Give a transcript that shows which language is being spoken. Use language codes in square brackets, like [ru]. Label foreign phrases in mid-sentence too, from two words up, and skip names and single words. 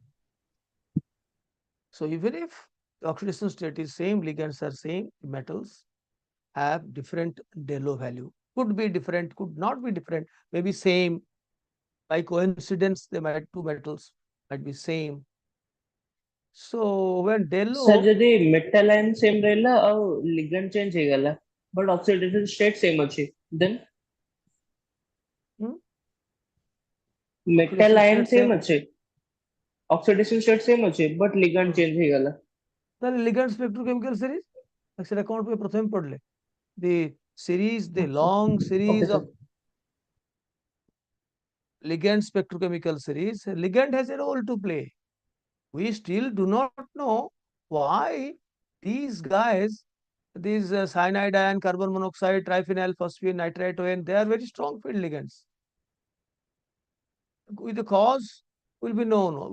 [en] So even if the oxidation state is same, ligands are same, metals have different del O value. Could be different, could not be different, maybe same. By coincidence, they might two metals might be same. So when del Sir, O, [or] ଯଦି [en] metal ion same [or] ରହିଲା ଆଉ [en] ligand change [or] ହେଇଗଲା [en] but oxidation state same [or] ଅଛି then hmm, [en] metal oxidation ion state same same, [or] ଅଛି [en] oxidation state same [or] ଅଛି [en] but ligand change [or] ହେଇଗଲା [en] then ligand spectrochemical series, [or] ସେଟା କ'ଣ ପାଇଁ ପ୍ରଥମେ ପଢିଲେ? [en] The series, the long okay series sir of ligand spectrochemical series, ligand has a role to play. We still do not know why these guys, these cyanide ion, carbon monoxide, triphenyl phosphine, nitrite ion, they are very strong field ligands with the cause will be known.